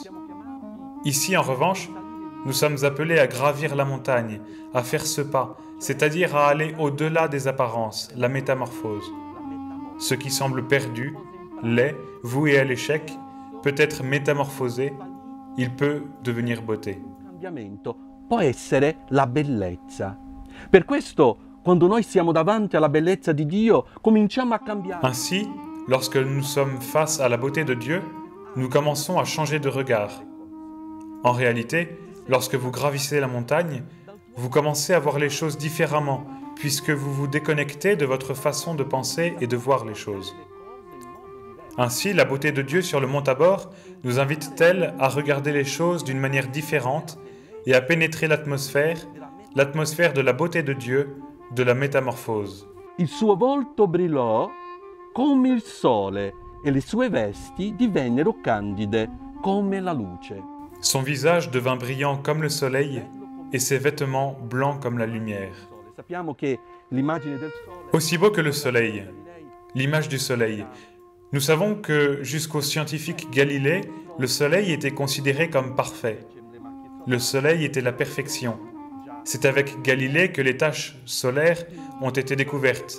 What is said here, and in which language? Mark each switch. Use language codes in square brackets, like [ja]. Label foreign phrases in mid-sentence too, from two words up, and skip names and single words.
[fr] Ici, en revanche, nous sommes appelés à gravir la montagne, à faire ce pas, c'est-à-dire à aller au-delà des apparences, la métamorphose. Ce qui semble perdu, laid, voué à l'échec, peut être métamorphosé, il peut devenir beauté. [it] Il cambiamento può essere la bellezza. Per questo, quando noi siamo davanti alla bellezza di Dio, cominciamo a cambiare. [fr] Ainsi, lorsque nous sommes face à la beauté de Dieu, nous commençons à changer de regard. En réalité, lorsque vous gravissez la montagne, vous commencez à voir les choses différemment, puisque vous vous déconnectez de votre façon de penser et de voir les choses. Ainsi, la beauté de Dieu sur le mont Tabor nous invite-t-elle à regarder les choses d'une manière différente et à pénétrer l'atmosphère de la beauté de Dieu, de la métamorphose. [it] Il suo volto brillò come il sole e le sue vesti divennero candide come la luce. [fr] Son visage devint brillant comme le soleil et ses vêtements blancs comme la lumière. [it] Sappiamo che l'immagine del sole [fr] Aussi beau que le soleil, l'image du soleil. Nous savons que jusqu'au scientifique Galilée, le soleil était considéré comme parfait. Le soleil était la perfection. C'est avec Galilée que les taches solaires ont été découvertes.